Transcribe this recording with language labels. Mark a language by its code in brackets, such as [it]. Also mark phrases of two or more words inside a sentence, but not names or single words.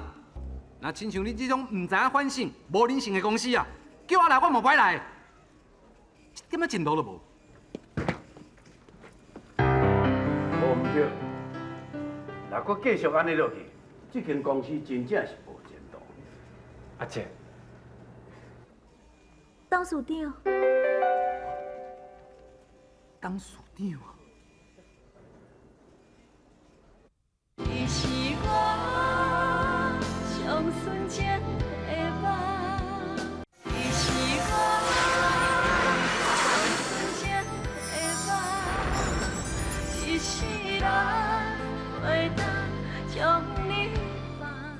[nan] 若亲像你这种唔知影反省、无人性的公司啊，叫我来我嘛不爱来。一点仔前途都无。无唔对，若搁继续安尼落去，这间公司真正是无前途。阿姐，董事长，董事长啊！你是我上纯情的梦，你是我上纯情的梦，一世人袂当将你放。